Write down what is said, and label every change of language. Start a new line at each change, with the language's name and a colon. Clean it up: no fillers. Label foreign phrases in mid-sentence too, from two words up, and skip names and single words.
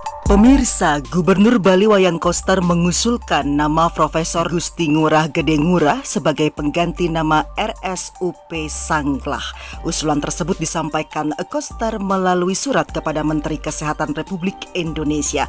Indonesian: Pemirsa, Gubernur Bali Wayan Koster mengusulkan nama Profesor Gusti Ngurah Gede Ngurah sebagai pengganti nama RSUP Sanglah. Usulan tersebut disampaikan Koster melalui surat kepada Menteri Kesehatan Republik Indonesia.